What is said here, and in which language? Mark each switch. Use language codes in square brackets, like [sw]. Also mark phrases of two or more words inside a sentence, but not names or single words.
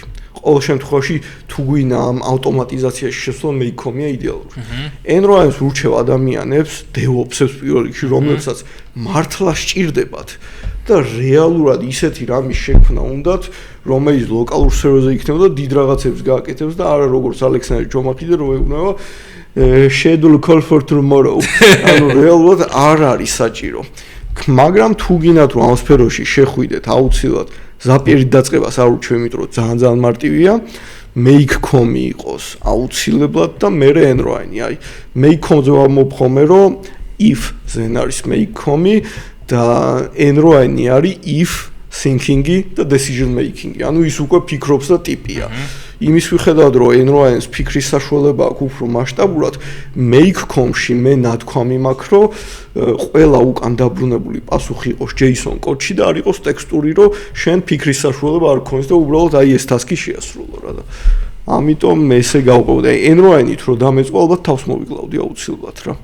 [ka] ყოველ შემთხვევაში თუ გვინდა ამ ავტომატიზაციაში შესვლა, Make.com-ია იდეალური. N-Line-ს ურჩევ ადამიანებს, DevOps-ებს პირველ რიგში, რომლებსაც მართლა სჭირდებათ და რეალურად ისეთი რამის შექმნა უნდათ, რომელიც ლოკალურ სერვერზე იქნება და დიდ რაღაცებს გააკეთებს და არა როგორც ალექსანდრე ჯომახიძე რომ ეუბნება [en] schedule call for tomorrow. [ka] ანუ რეალურად არ არის საჭირო. მაგრამ თუ გინდათ რომ ამ სფეროში შეხვიდეთ, აუცილებლად Zapier-ით დაწყებას არ ურჩევ, იმიტომ რომ ძალიან მარტივია. Make.com-ი იყოს აუცილებლად და მერე N-Line-ი. აი, Make.com-ზე ვამოფხომე, რომ if-ზე არის Make.com-ი და N-Line-ი არის [en] if thinking- [ka] ი და [en] decision making- [ka] ი. ანუ ის უკვე ფიქრობს და ტიპია. იმის მიხედავად რომ Enroens ფიქრის საშუალება აქვს უფრო მასშტაბურად Make.com-ში მე ნათქვამი მაქვს რომ ყველა უკან დაბრუნებული პასუხი იყოს JSON კოდში და არ იყოს ტექსტური რომ შენ ფიქრის საშუალება არ გქონდეს და უბრალოდ აი ეს ტასკი შეასრულო რა და ამიტომ მე ესე გავყავდა Enroen-ით რომ დამეწყო ალბათ თავს მოვიკლავდი აუცილებლად რა